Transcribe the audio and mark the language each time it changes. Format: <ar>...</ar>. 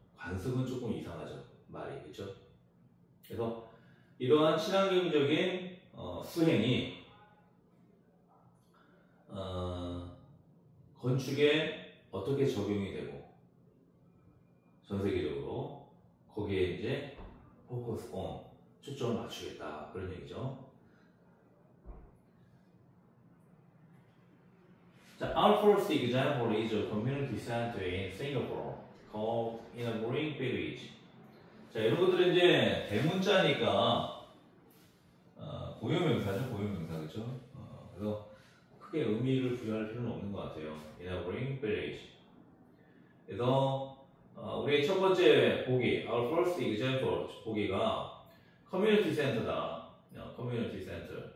<ko>관습은 조금 이상하죠, 말이. 그렇죠? 그래서 이러한 친환경적인 수행이 건축에 어떻게 적용이 되고 전 세계적으로 거기에 이제 포커스 온 초점을 맞추겠다 그런 얘기죠.</ko> <en>자, our first example is a community center in Singapore called Enabling Village.</en> <ko>자, 이런 것들은 이제 대문자니까 고유명사죠, 고유명사. 그렇죠? 그래서 크게 의미를 부여할 필요는 없는 것 같아요.</ko> <en>Enabling Village.</en> <ko>그래서 우리의 첫 번째 보기,</ko> <en>our first example</en> <ko>보기가 커뮤니티 센터다. 커뮤니티 센터.</ko>